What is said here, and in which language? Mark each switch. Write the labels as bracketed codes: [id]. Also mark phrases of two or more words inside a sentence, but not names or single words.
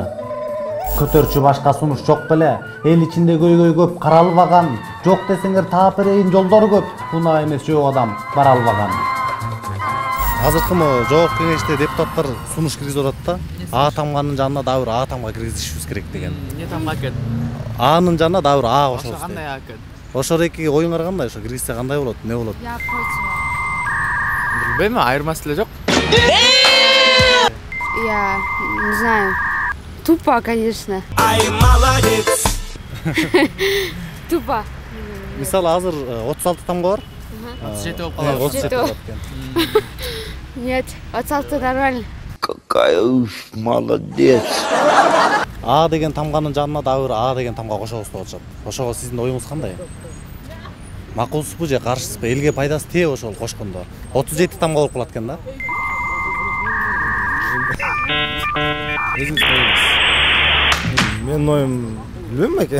[ky] Көтөрчү башка сунуш жок беле, эл ичинде көйгөй көп каралбаган, жок десеңер таап берейин жолдор көп, унаа эмес жөө адам бара албаган. Азыркы жогорку кеңеште депутаттар сунуш киргизип атат да, А тамганын жанына дагы бир А тамга киргизишибиз керек деген. Не тамга экен? A'нын жанына дагы бир А кошобуз. Ошо кандай А экен? Ошол эки оюңар кандай, ошо киргизсе кандай болот, эмне болот? [ru] Я против. [ky] Билбейм, айырмасы деле жок. [ru] Я не знаю. Тупо, конечно. Ай, молодец! Тупо. [ky] Мисалы азыр 36 тамга бар. 37 болуп калат. 37 болот экен. [ru] Нет, 36 нормально. Какая уж молодец! [ky] А деген тамганын жанына дагы бир А деген тамга кошобуз деп атышат. Ошого сиздин оюңуз кандай? Макулсузбу же каршысызбы? Элге пайдасы тээ ошол кошкондо. 37 тамга болуп калат экен да. Өзүңүз коюңуз. Менин оюм билбейм экен.